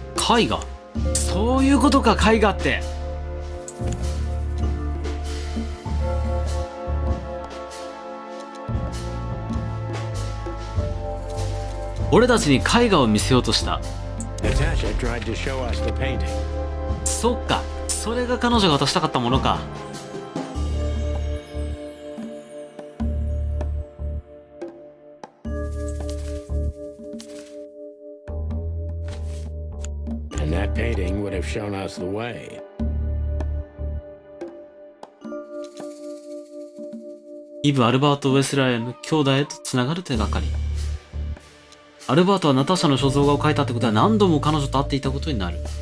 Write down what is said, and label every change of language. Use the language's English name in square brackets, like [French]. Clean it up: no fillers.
[Japanese] 絵画。そういうことか、絵画って。俺たちに絵画を見せようとした。 [English] Natasha tried to show us the painting. [Japanese] そっか、それが彼女が渡したかったものか。 [English] And that painting would have shown us the way. [Japanese] イブ・アルバート・ウェスラーへの兄弟へとつながる手がかり。アルバートはナターシャの肖像画を描いたってことは何度も彼女と会っていたことになる。